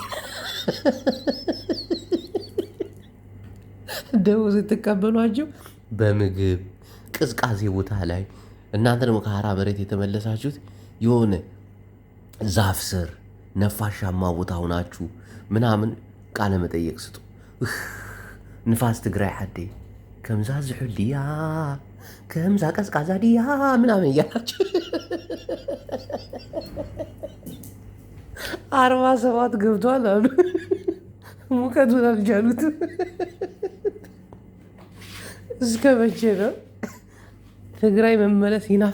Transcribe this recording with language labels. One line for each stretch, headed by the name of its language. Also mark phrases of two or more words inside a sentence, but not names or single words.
Amharic: ደው ስትቀበሏቸው በምግብ ቅዝቃዜ ቦታ ላይ እናንተ ደግሞ ከሐራ መሬት የተመለሳችሁት የሆነ ዛፍ ስር ነፋሻማ ቦታ ሆናችሁ ምናምን ቃለ መጠየቅ ስጡ።
Tigrinya: ንፋስ ትግራይ ሓዴ ከምዛ ዝሑል ድያ ከምዛ ቀዝቃዛ ድያ
Amharic: ምናምን እያላችሁ 47 ገብቷል አሉ። ሙቀቱን አልቻሉት። እስከ መቼ ነው ትግራይ መመለስ?